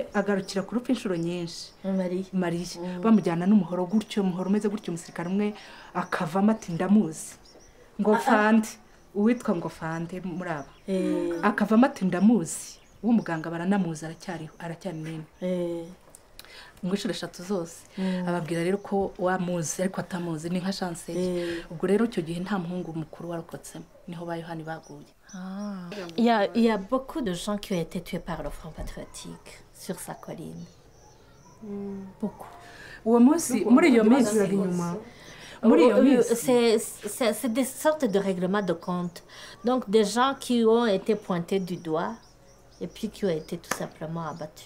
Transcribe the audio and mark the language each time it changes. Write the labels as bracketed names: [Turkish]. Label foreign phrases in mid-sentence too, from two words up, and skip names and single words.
[Kinyarwanda] agarukira ku rupfu inshuro nyinshi Maria bamujyana n'umuhoro gutyo umuhoro umeze gutyo umusirikare umwe akavamo ati ndamuzi ngo fande uwitwa ngo fande muri aba akavamo ati ndamuzi uwo muganga baranamuzi aracyari nini ngo inshuro 3 zose ababwira rero ko wamuzi ariko atamuzi ni nka chance ubwo rero cyo gihe nta muhungu mukuru warokotsemo niho ba Yohani baguye. [French] Il y a beaucoup de gens qui ont été tués par le Front patriotique sur sa colline. Beaucoup. [Kinyarwanda] Uwo munsi muri iyo minsi [French] c'est des sortes de règlements de compte. Donc des gens qui ont été pointés du doigt et puis qui ont été tout simplement abattus.